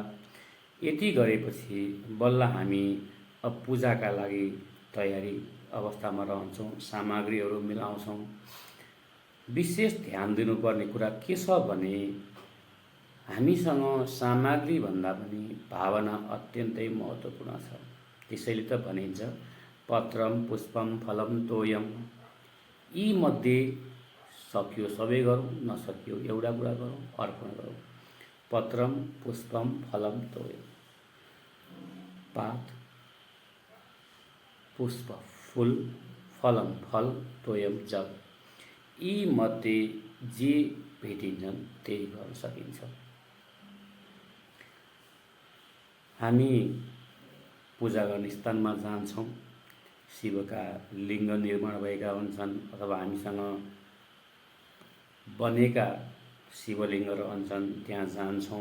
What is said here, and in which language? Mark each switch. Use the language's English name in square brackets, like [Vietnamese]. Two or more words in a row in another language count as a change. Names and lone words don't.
[Nepali] यति गरेपछि बल्ल हामी अब पूजाका लागि तयारी अवस्थामा रहन्छौँ, सामग्रीहरू मिलाउँछौँ। विशेष ध्यान दिनुपर्ने कुरा के छ भने हामीसँग सामग्री भन्दा पनि भावना अत्यन्तै महत्त्वपूर्ण छ। त्यसैले त भनिन्छ [Sanskrit] पत्रम पुष्पम फलम तोयम। [Nepali] यी मध्ये सकियो सबै गरौँ, नसकियो एउटा कुरा गरौँ, अर्पण गरौँ। [Sanskrit] पत्रम पुष्पम फलम तोयम। [Nepali] पात पुष्प फूल फलम फल तोयम जल यी मध्ये जे भेटिन्छन् त्यही गर्न सकिन्छ। हामी पूजा गर्ने स्थानमा जान्छौँ, शिवका लिङ्ग निर्माण भएका हुन्छन् अथवा हामीसँग बनेका शिवलिङ्गहरू हुन्छन्, त्यहाँ जान्छौँ।